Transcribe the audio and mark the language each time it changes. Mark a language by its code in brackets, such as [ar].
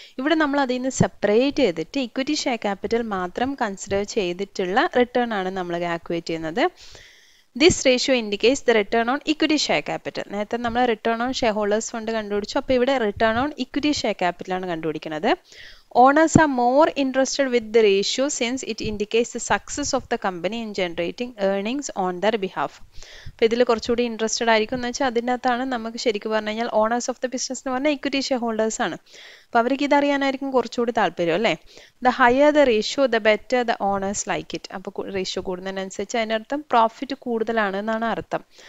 [ml] ഇവിടെ നമ്മൾ അതിൽ നിന്ന് സെപ്പറേറ്റ് ചെയ്തിട്ട് ഇക്വിറ്റി ഷെയർ ക്യാപിറ്റൽ മാത്രം കൺസിഡർ ചെയ്തിട്ടുള്ള റിട്ടേൺ ആണ് നമ്മൾ കാൽക്കുലേറ്റ് ചെയ്യുന്നത്. [en] This ratio indicates the return on equity share capital. [ml] നേരത്തെ നമ്മൾ return on share holders fund കണ്ടുപിടിച്ചു. അപ്പോൾ ഇവിടെ return on equity share capital ആണ് കണ്ടുപിടിക്കുന്നത്. [en] Owners are more interested with the ratio since it indicates the success of the company in generating earnings on their behalf. [ml] അപ്പോൾ ഇതിൽ കുറച്ചുകൂടി interested ആയിരിക്കും എന്ന് വെച്ചാൽ അതിനകത്താണ് നമുക്ക് ശരിക്കും പറഞ്ഞു കഴിഞ്ഞാൽ ഓണേഴ്സ് ഓഫ് ദ ബിസിനസ് എന്ന് പറഞ്ഞാൽ ഇക്വിറ്റി ഷെയർ ഹോൾഡേഴ്സ് ആണ്. അപ്പോൾ അവർക്ക് ഇതറിയാനായിരിക്കും കുറച്ചുകൂടി താല്പര്യം അല്ലേ. [en] The higher the ratio the better the owners like it. [ml] അപ്പോൾ റേഷ്യോ കൂടുന്നതിനനുസരിച്ച് അതിനർത്ഥം പ്രോഫിറ്റ് കൂടുതലാണ് എന്നാണ് അർത്ഥം.